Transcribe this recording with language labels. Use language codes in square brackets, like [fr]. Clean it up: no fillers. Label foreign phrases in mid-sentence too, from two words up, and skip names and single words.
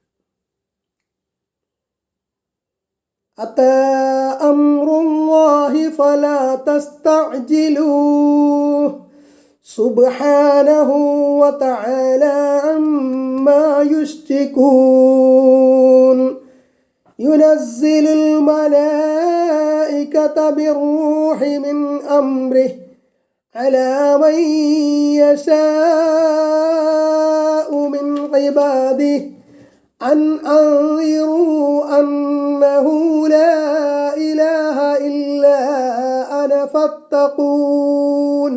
[ar] أتى أمر الله فلا تستعجلوه سبحانه وتعالى عما يشركون. ينزل الملائكة بالروح من أمره على من يشاء من عباده أن أنذروا أنه لا إله إلا أنا فاتقون.